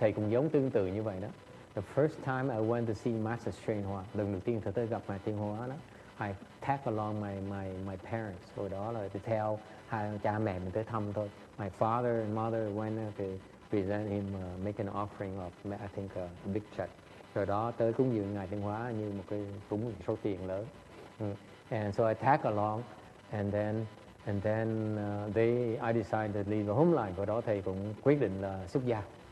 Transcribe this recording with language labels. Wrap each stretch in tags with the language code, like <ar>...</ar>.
<vi>Thầy cũng giống tương tự như vậy đó.</vi> <en>The first time I went to see Master Srinhoa,</en> <vi>lần đầu tiên thầy tới gặp Ngài Tiên Hoa đó,</vi> <en>I tag along my parents.</en> <vi>Hồi đó là</vi> <en>to tell</en> <vi>hai cha mẹ mình tới thăm thôi.</vi> <en>My father and mother went to present him, make an offering of, I think, a big check.</en> <vi>Rồi đó tới cúng dường Ngài Tiên Hóa như một cái cúng số tiền lớn.</vi> <en>And so I tag along, and then I decided to leave the home life.</en> <vi>Rồi đó thầy cũng quyết định là xuất gia.</vi>